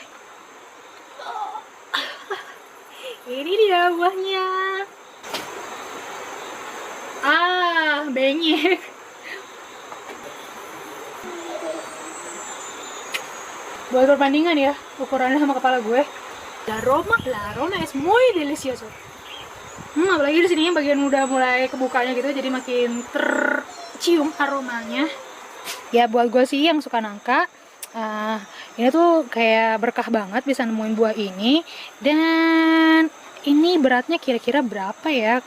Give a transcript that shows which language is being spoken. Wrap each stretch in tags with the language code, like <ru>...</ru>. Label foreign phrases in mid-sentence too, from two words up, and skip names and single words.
<id>Ini dia buahnya. Benyek. Buat perbandingan ya, ukurannya sama kepala gue.</id> <es>La aroma es muy delicioso.</es> <id>Apalagi di sini bagian udah mulai kebukanya gitu, jadi makin tercium aromanya. Ya buat gue sih yang suka nangka, ini tuh kayak berkah banget bisa nemuin buah ini. Dan ini beratnya kira-kira berapa ya?</id>